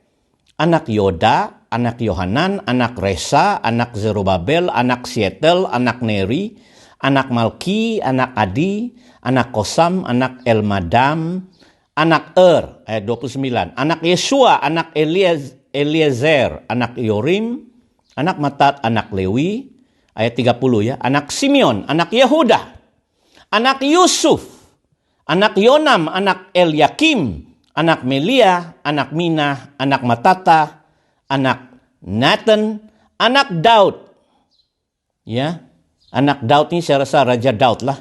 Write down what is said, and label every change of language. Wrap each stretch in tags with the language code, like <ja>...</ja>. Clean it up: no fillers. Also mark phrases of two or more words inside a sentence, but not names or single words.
<id>anak Yoda, anak Yohanan, anak Resa, anak Zerubabel, anak Sietel, anak Neri, anak Malki, anak Adi, anak Kosam, anak Elmadam, anak ayat 29, anak Yesua, anak Eliezer, anak Yorim, anak Matat, anak Lewi, ayat 30 ya, anak Simeon, anak Yehuda, anak Yusuf, anak Yonam, anak Eliakim, anak Melia, anak Minah, anak Matata, anak Nathan, anak Daud. Ya, anak Daud ini saya rasa Raja Daud lah.</id>